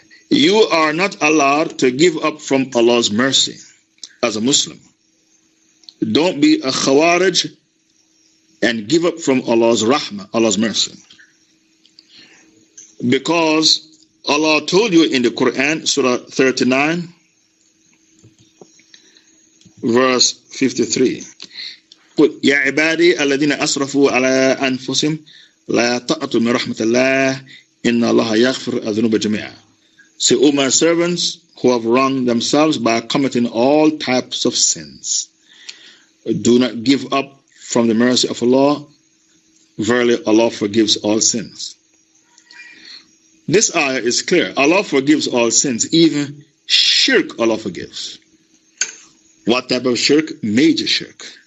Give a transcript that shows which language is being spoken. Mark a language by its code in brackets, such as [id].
[en] You are not allowed to give up from Allah's mercy as a Muslim. Don't be a khawarij and give up from Allah's rahmah, Allah's mercy. Because Allah told you in the Quran, Surah 39, verse 53. [ar] قل يا عبادي الذين أسرفوا على أنفسهم لا تقنطوا من رحمة الله إن الله يغفر الذنوب جميعا. [en] Say, O my servants who have wronged themselves by committing all types of sins, do not give up from the mercy of Allah. Verily, Allah forgives all sins. This ayah is clear. Allah forgives all sins, even shirk Allah forgives. What type of shirk? Major shirk.